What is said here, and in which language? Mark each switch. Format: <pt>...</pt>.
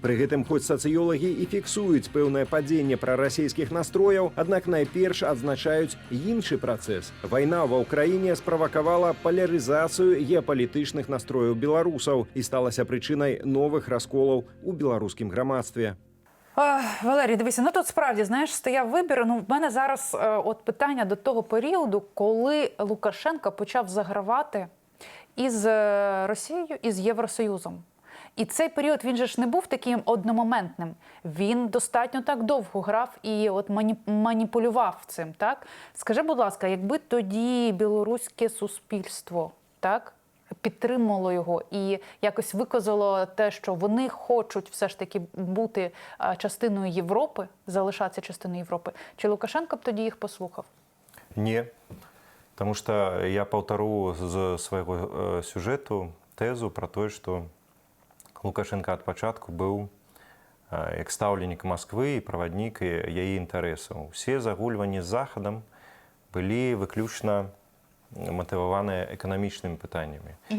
<be>Пры гэтым хоць сацыёлагі і фіксуюць пэўнае падзенне прарасійскіх настрояў, аднак найперш адзначаюць іншы працэс. Вайна ва Ўкраіне справакавала палярызацыю геапалітычных настрояў беларусаў і сталася прычынай новых расколаў у беларускім грамадстве.</be> <uk>Валерій, дивися, ну тут справді, знаєш, стояв вибір. Ну, в мене зараз от питання до того періоду, коли Лукашенко почав загравати із Росією, із Євросоюзом. І цей період, він же ж не був таким одномоментним. Він достатньо так довго грав і от маніпулював цим, так? Скажи, будь ласка, якби тоді білоруське суспільство, так, підтримало його і якось виказало те, що вони хочуть все ж таки бути частиною Європи, залишатися частиною Європи, чи Лукашенко б тоді їх послухав?</uk> <be>Ні. Тому що я паўтару з свайго сюжэту тэзу пра тое, што Лукашенко ад пачатку быў як стаўленік Масквы і праваднік яе інтарэсаў. Усе загульванні з Захадам былі выключна матываваныя эканамічнымі пытаннямі.</be>